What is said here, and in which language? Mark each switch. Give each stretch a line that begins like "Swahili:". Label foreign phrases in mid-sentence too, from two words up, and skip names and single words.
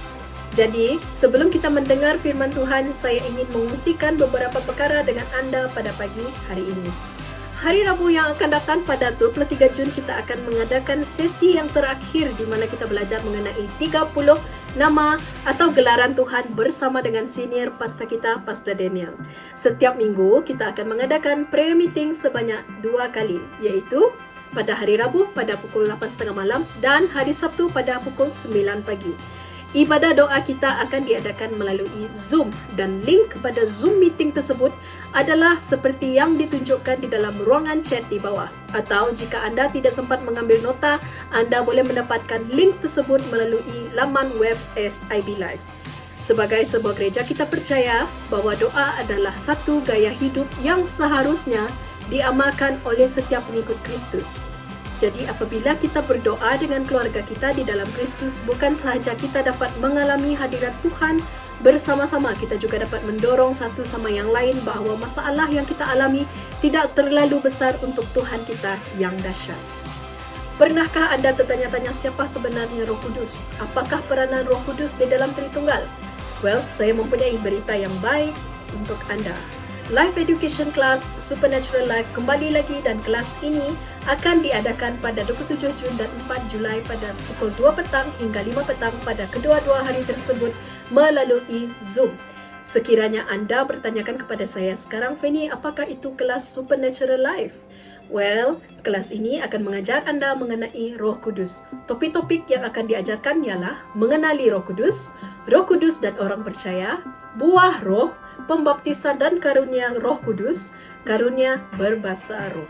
Malay: Jadi, sebelum kita mendengar firman Tuhan, saya ingin mengungsikan beberapa perkara dengan Anda pada pagi hari ini. Hari Rabu yang akan datang pada 23 Jun kita akan mengadakan sesi yang terakhir di mana kita belajar mengenai 30 nama atau gelaran Tuhan bersama dengan senior pastor kita, Pastor Daniel. Setiap minggu kita akan mengadakan
English: prayer meeting
Malay: sebanyak 2 kali, iaitu pada hari Rabu pada pukul 8.30 malam dan hari Sabtu pada pukul 9 pagi. Ibadah doa kita akan diadakan melalui Zoom dan link pada Zoom meeting tersebut adalah seperti yang ditunjukkan di dalam ruangan chat di bawah. Atau jika Anda tidak sempat mengambil nota, Anda boleh mendapatkan link tersebut melalui laman web SIB Live. Sebagai sebuah gereja, kita percaya bahwa doa adalah satu gaya hidup yang seharusnya diamalkan oleh setiap pengikut Kristus. Jadi apabila kita berdoa dengan keluarga kita di dalam Kristus, bukan sahaja kita dapat mengalami hadirat Tuhan bersama-sama, kita juga dapat mendorong satu sama yang lain bahawa masalah yang kita alami tidak terlalu besar untuk Tuhan kita yang dahsyat. Pernahkah Anda tertanya-tanya siapa sebenarnya Roh Kudus? Apakah peranan Roh Kudus di dalam Tritunggal? Well, saya mempunyai berita yang baik untuk Anda. Life Education Class Supernatural Life kembali lagi dan kelas ini akan diadakan pada 27 Jun dan 4 Julai pada pukul 2 petang hingga 5 petang pada kedua-dua hari tersebut melalui Zoom. Sekiranya Anda bertanyakan kepada saya sekarang, Fanny, apakah itu kelas Supernatural Life? Well, kelas ini akan mengajar Anda mengenai Roh Kudus. Topik-topik yang akan diajarkan ialah mengenali Roh Kudus dan orang percaya, buah roh, pembaptisan dan karunia Roh Kudus, karunia berbahasa roh.